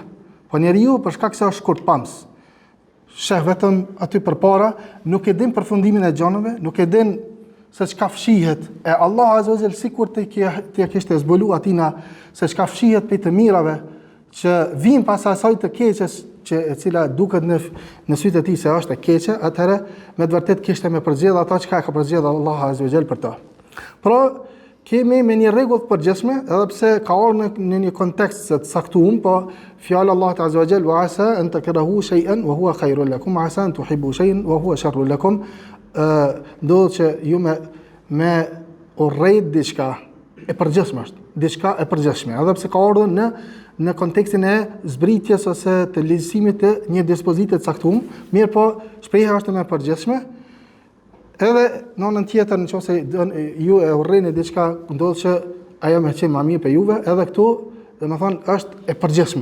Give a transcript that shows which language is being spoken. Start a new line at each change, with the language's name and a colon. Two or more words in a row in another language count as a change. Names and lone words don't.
Albanian: Po njeriu për shkak se është shkurtpams, sheh vetëm aty përpara, nuk e din përfundimin e gjënave, nuk e din se çka fshihet, e Allah
Arabic: عز وجل
Albanian: sikur të kishte zbulu atina se çka fshihet për të mirave që vijnë pas asaj të keqes që e cila duket në sytë e tij se është e keqe, atëherë me të vërtet kishte me përzier ata çka ka përzier Allah
Arabic: عز وجل
Albanian: për ta. Pra kemi me një rregull të përgjithshme, edhe pse ka ardhur në një kontekst të caktuar, po fjala Allah
Arabic: عز وجل: "وعسى أن تكرهوا شيئا وهو خير لكم وعسى أن تحبوا شيئا وهو شر لكم."
Albanian: Ndodh që ju me urrejt diçka e përgjithshme është, diçka e përgjithshme, edhe pse ka ardhur në kontekstin e zbritjes ose të ligjësimit të një dispozite të caktuar, mirë po shpreha është më e përgjithshme. Edhe në anën tjetër, nëse ju e urrejni diçka, ndodh që ajo më qenë më mirë për juve, edhe këtu, domethënë është e përgjithshme.